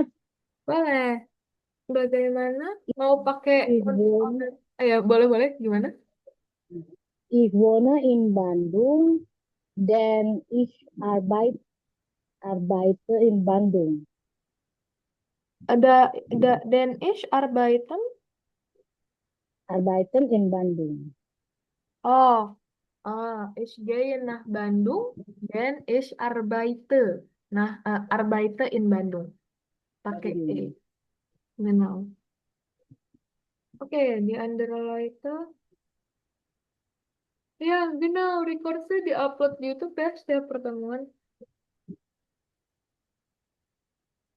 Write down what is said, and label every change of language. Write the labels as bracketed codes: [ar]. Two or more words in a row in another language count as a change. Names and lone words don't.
[id] Boleh. Bagaimana? Mau pakai [de] Ich wohne, [id] ya, boleh-boleh. Gimana? [de] ich wohne in Bandung, dan ich arbeite in Bandung. Ada den ich arbeiten. Arbeiten in Bandung. Oh, ich gehe nach Bandung dan ich arbeite. Nah, arbeite in Bandung. [id] Pakai E. [de] Genau. [id] Oke, di antara itu, ya, genau, recordnya di-upload di YouTube ya setiap pertemuan.